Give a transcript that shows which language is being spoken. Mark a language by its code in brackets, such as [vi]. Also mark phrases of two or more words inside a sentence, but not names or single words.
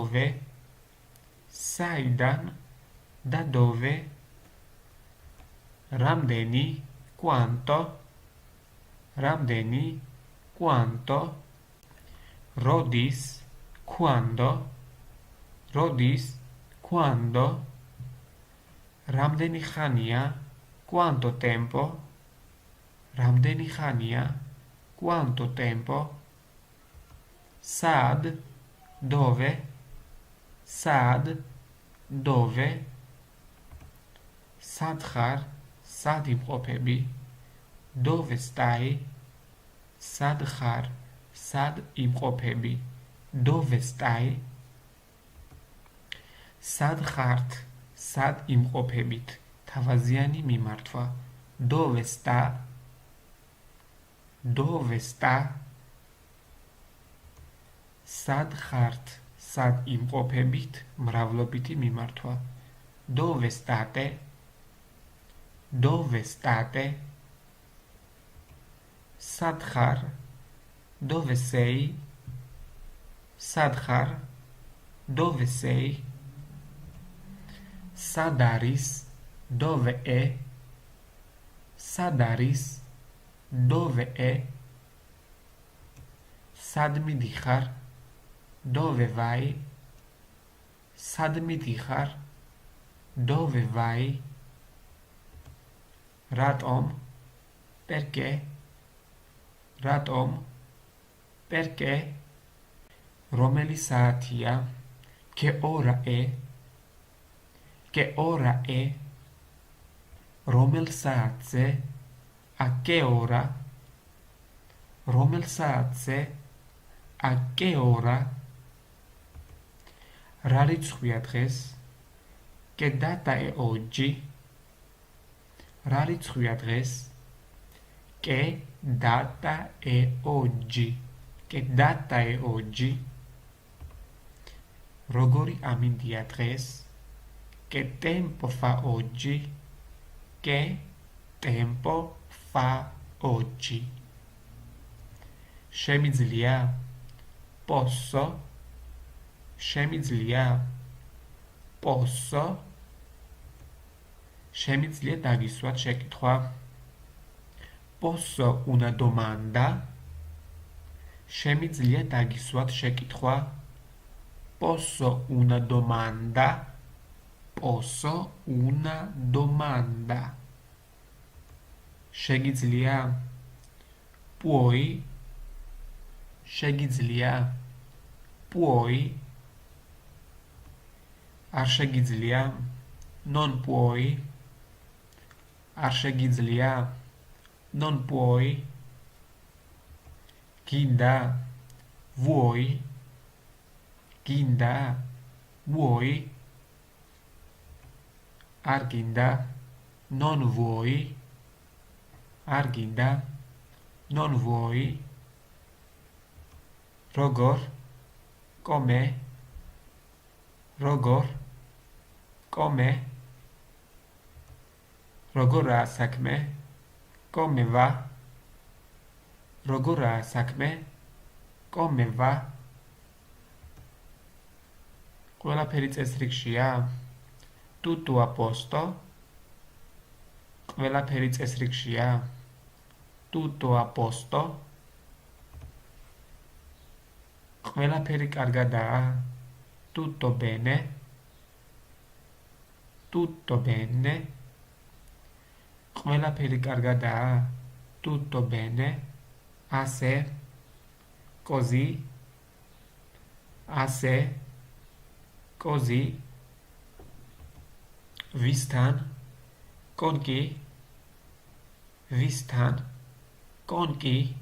[it] dove, ramdeni, quanto, rodis, quando, როდის, quando, [ka] რამდენი ხანია, [it] quanto tempo, [ka] რამდენი ხანია, [it] quanto tempo, sad, dove, sad, dove, [ka] სად ხარ, სად იმყოფები, [it] dove stai, [ka] სად ხარ, სად იმყოფები, [it] dove stai, [ka] სად ხართ, სად იმყოფებით, თავაზიანი მიმართვა, [it] dove sta, dove sta, [ka] სად ხართ, სად იმყოფებით, მრავლობითი მიმართვა, [it] dove state, dove state, [ka] სად ხარ, [it] dove sei, [ka] სად ხარ, [it] dove sei, [ka] სად არის, [it] dove è, [ka] სად არის, [it] dove è, [ka] სად მიდიხარ, [it] dove vai, [ka] სად მიდიხარ, [it] dove vai, [ka] რატომ, perché, რატომ, perché, რომელი საათია, [it] che ora è, che ora è, [ka] რომელ საათზე, [it] a che ora, [ka] რომელ საათზე, [it] a che ora, [ka] რა რიცხვია დღეს, [it] che data è oggi, [ka] რა რიცხვია დღეს, [it] che data è oggi, che data è oggi, [ka] როგორი ამინდია დღეს, [it] che tempo fa oggi, che tempo fa oggi, [ka] შემიძლია, posso, შემიძლია, posso, შემიძლია დაგისვათ შეკითხვა, [it] posso una domanda, [ka] შემიძლია დაგისვათ შეკითხვა, [it] posso una domanda, posso una domanda, [ka] შეგიძლია, puoi, შეგიძლია, puoi, არ შეგიძლია, [it] non puoi, [ka] არ შეგიძლია, [it] non puoi, გინდა, vuoi, გინდა, vuoi, [ka] არ გინდა, [it] non vuoi, [ka] არ გინდა, [it] non vuoi, [ka] როგორ, come, როგორ, come, როგორაა საქმე, [it] come va, [ka] როგორაა საქმე, [it] come va, [ka] ყველაფერი წესრიგშია, [it] tutto a posto, [ka] ყველაფერი წესრიგშია, [it] tutto a posto, [ka] ყველაფერი კარგადაა, [it] tutto bene, tutto bene, [ka] ყველაფერი კარგადაა, [it] tutto bene, ასე, così, ასე, così, ვისთან, con chi, ვისთან, con chi,